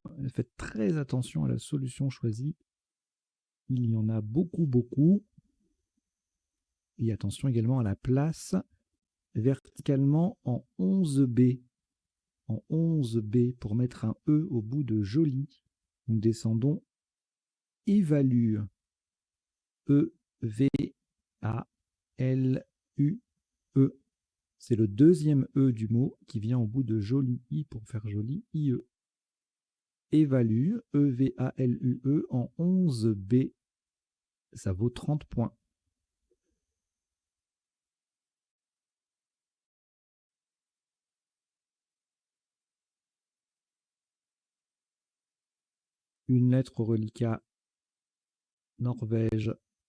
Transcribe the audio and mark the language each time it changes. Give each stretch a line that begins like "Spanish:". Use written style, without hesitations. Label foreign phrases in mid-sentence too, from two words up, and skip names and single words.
French: Faites très attention à la solution choisie. Il y en a beaucoup, beaucoup. Et attention également à la place verticalement en 11B. en 11B pour mettre un E au bout de joli. Nous descendons évalue. E-V-A-L-U-E. C'est le deuxième E du mot qui vient au bout de joli, I pour faire joli, I-E. Évalue, E-V-A-L-U-E en 11B. Ça vaut 30 points. Une lettre au reliquat Norvège.